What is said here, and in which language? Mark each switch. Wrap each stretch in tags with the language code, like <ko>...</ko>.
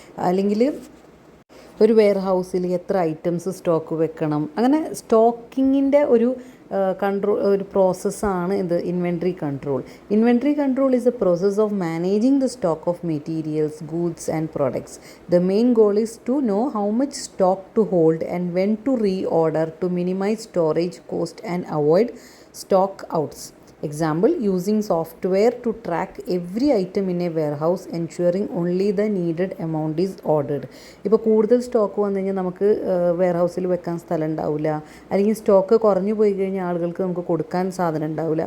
<ml>അല്ലെങ്കിൽ ഒരു വെയർ ഹൗസിൽ എത്ര ഐറ്റംസ് സ്റ്റോക്ക് വെക്കണം, അങ്ങനെ സ്റ്റോക്കിങ്ങിൻ്റെ ഒരു ഒരു പ്രോസസ്സാണ് ഇത് inventory control.</ml> <en>Inventory control is a process of managing the stock of materials, goods and products. The main goal is to know how much stock to hold and when to reorder to minimise storage cost and avoid stock outs. Example, using software to track every item in a warehouse, ensuring only the needed amount is ordered.</en> <ml>ഇപ്പോൾ കൂടുതൽ stock വന്നു കഴിഞ്ഞാൽ നമുക്ക് wear ഹൗസിൽ വെക്കാൻ സ്ഥലം ഉണ്ടാവില്ല, അല്ലെങ്കിൽ സ്റ്റോക്ക് കുറഞ്ഞു പോയി കഴിഞ്ഞാൽ ആളുകൾക്ക് നമുക്ക് കൊടുക്കാൻ സാധനം ഉണ്ടാവില്ല.</ml>